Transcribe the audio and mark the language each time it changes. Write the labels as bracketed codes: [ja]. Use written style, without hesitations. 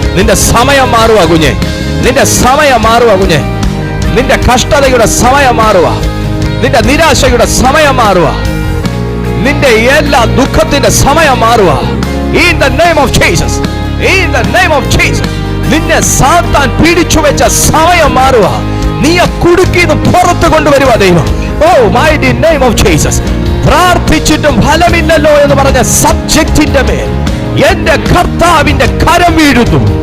[ml] നിന്റെ സമയം മാറുക കുഞ്ഞെ, നിന്റെ സമയം മാറുക കുഞ്ഞെ. നിന്റെ കഷ്ടതയുടെ സമയം മാറുക, നിന്റെ നിരാശയുടെ സമയം മാറുക, നിന്റെ എല്ലാ ദുഃഖത്തിന്റെ സമയം മാറുക. [en] In the name of Jesus, in the name of Jesus. [ml] നിന്നെ സാത്താൻ പിടിച്ചു വെച്ച സമയം മാറുക. നീ ആ കുടുക്കിന്ന് പുറത്തു കൊണ്ടുവരുക ദൈവം. [en] Oh, mighty name of Jesus. [ml] പ്രാർത്ഥിച്ചിട്ടും ഫലമില്ലല്ലോ എന്ന് പറഞ്ഞ സബ്ജക്റ്റിന്റെ മേൽ എന്റെ കർത്താവിന്റെ കരം വീഴുന്നു.